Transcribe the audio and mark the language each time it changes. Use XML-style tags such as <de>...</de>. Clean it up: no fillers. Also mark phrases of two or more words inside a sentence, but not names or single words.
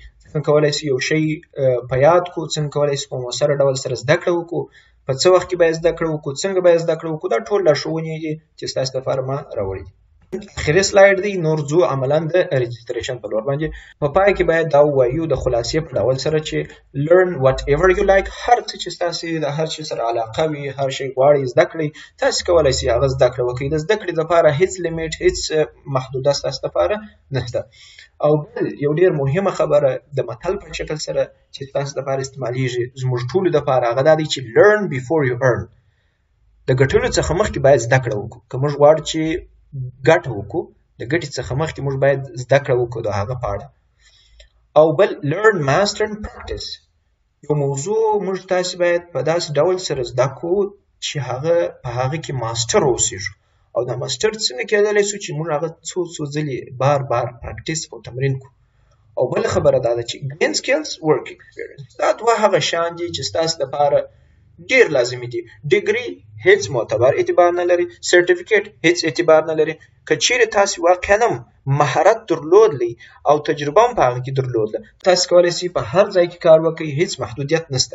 <ps>څنګه کولی شئ یو شی په یاد کړو، څنګه کولی شئ په مؤثره ډول سره زده کړه وکړو، په څه وخت کې باید زده کړه وکړو، څنګه باید زده کړه وکړو. دا ټول لارښوونې دي چې ستاسو لپاره ما راوړي دي. اخري سلاید دی، نور ځو عملا د رجسټریشن په لور باندې. په پای کې باید دا ووایو د خلاصې په ډول سره چې</ps> <en>learn whatever you like،</en> <ps>هر څه چې ستاسو د هر شي سره علاقه وي، هر شی غواړئ زده کړئ، تاسو کولی شئ هغه زده کړه وکړئ. د زده کړې لپاره هیڅ لیمیټ، هیڅ محدوده ستاسو لپاره نشته. او بل یو ډېر مهمه خبره د متل په شکل سره چې تاسو لپاره استعمالیږي زموږ ټولو لپاره، هغه دا دی چې</ps> <en>learn before you earn.</en> <ps>د ګټلو څخه مخکې باید زده کړه وکړو. که موږ غواړو چې ګټه وکړو، د ګټې څخه مخکې موږ باید زده کړه وکړو د هغه په اړه. او بل</ps> <en>learn, master and practice.</en> <ps>یو موضوع موږ تاسو باید په داسې ډول سره زده کړو چې هغه په هغه کې ماستر اوسېږو. او دا ماستر څنګه کېدلی شو چې موږ هغه څو ځلې بار بار پراکټیس او تمرین کړو. او بل خبره دا ده چې</ps> <en>gain skills, work experience.</en> <ps>دا دوه هغه شیان دي چې ستاسو لپاره ډېر لازمي دي. ډیګري هیڅ معتبر اعتبار نه لري، سرټیفیکیټ هیڅ اعتبار نه لري. که چیرې تاسو واقعا مهارت درلودلی او تجربه هم په هغه کې درلودله، تاسو کولی شئ په هر ځای کې کار وکړئ، هیڅ محدودیت نشته.</ps>